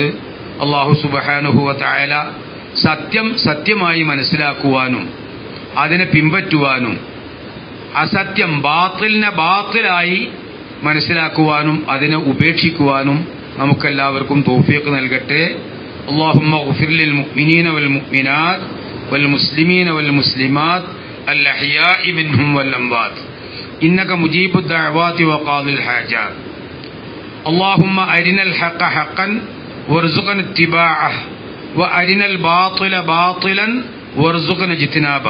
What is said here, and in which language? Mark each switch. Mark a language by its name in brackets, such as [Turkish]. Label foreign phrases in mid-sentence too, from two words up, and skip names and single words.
[Malayalam] അല്ലാഹു [Arabic] سبحانه وتعالى [Malayalam] സത്യം സത്യമായി മനസ്സിലാക്കുവാനും അതിനെ പിൻപറ്റുവാനും അസത്യം ബാത്തിലിനെ ബാത്തിലായി മനസ്സിലാക്കുവാനും അതിനെ ഉപേക്ഷിക്കുവാനും നമുക്കെല്ലാവർക്കും തൗഫീഖ് നൽകട്ടെ. [Arabic] اللهم اغفر للمؤمنين والمؤمنات والمسلمين والمسلمات الأحياء منهم والأموات إنك مجيب الدعوات وقاضي الحاجات. اللهم أرنا الحق حقا وارزقنا اتباعه وأرنا الباطل باطلا وارزقنا اجتنابه.